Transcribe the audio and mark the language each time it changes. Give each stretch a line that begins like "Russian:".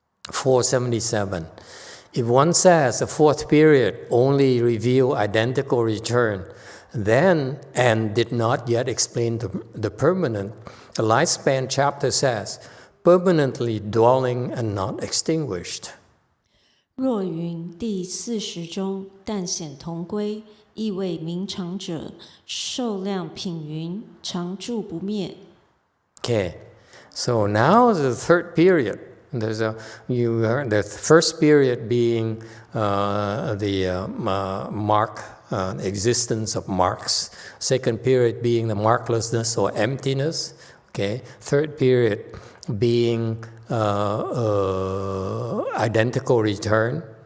English: 477. If one says the 4th period only reveal identical return, then, and did not yet explain the permanent, the lifespan chapter says, permanently dwelling and not extinguished.
Chinese: 若云第40中但显同归，意为明常者，寿量品云，常住不灭。
English: Okay, so now the 3rd period. There's the first period being the mark, existence of marks. Second period being the marklessness or emptiness. Okay, 3rd period being identical return.